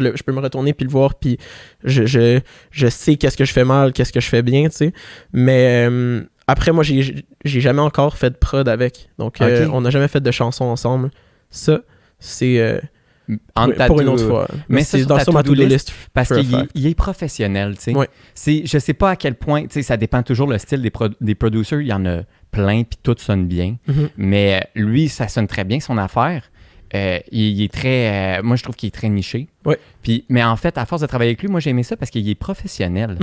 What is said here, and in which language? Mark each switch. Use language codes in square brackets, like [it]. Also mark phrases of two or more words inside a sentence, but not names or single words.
[fr] Je peux me retourner puis le voir. Puis je sais qu'est-ce que je fais mal, qu'est-ce que je fais bien, tu sais. Mais après, moi, j'ai jamais encore fait de prod avec. Donc, Ok. on n'a jamais fait de chansons ensemble. Ça, c'est Entre ta pour une deux- autre fois. Mais c'est ça, sur ta ma to-do to-do list, list. Parce [en] for a [fr] qu'il [en] fact. [fr] il est professionnel, tu sais. Ouais. Je sais pas à quel point, tu sais, ça dépend toujours le style des producers. Il y en a plein, puis tout sonne bien. Mhm. Mais lui, ça sonne très bien, son affaire. Il est très... moi, je trouve qu'il est très niché. Ouais. Puis, mais en fait, à force de travailler avec lui, moi, j'ai aimé ça parce qu'il est professionnel.